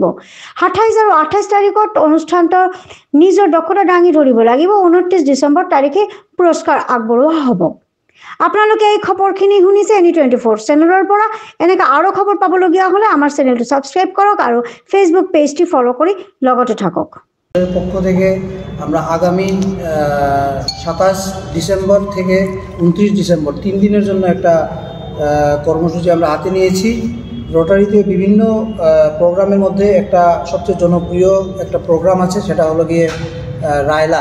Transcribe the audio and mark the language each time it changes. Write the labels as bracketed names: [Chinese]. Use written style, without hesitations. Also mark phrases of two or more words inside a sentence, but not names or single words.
[Assamese] ২৭ আৰু ২৮ তাৰিখত অনুষ্ঠানটোৰ নিজৰ দক্ষতা দাঙি ধৰিব লাগিব। ২৯ ডিচেম্বৰ তাৰিখে পুৰস্কাৰ আগবঢ়োৱা হ'ব। আপোনালোকে এই খবৰখিনি শুনিছে N24 চেনেলৰ পৰা। এনেকৈ আৰু খবৰ পাবলগীয়া হ'লে আমাৰ চেনেলটো ছাবস্ক্ৰাইব কৰক আৰু ফেচবুক পেজটি ফলো কৰি লগতে থাকক। [Bangla] পক্ষ থেকে আমরা আগামী ২৭ ডিসেম্বর থেকে ২৯ ডিসেম্বর ৩ দিনের জন্য একটা কর্মসূচি আমরা হাতে নিয়েছি। রোটারিতে বিভিন্ন প্রোগ্রামের মধ্যে একটা সবচেয়ে জনপ্রিয় একটা প্রোগ্রাম আছে, সেটা হলো গিয়ে রায়লা।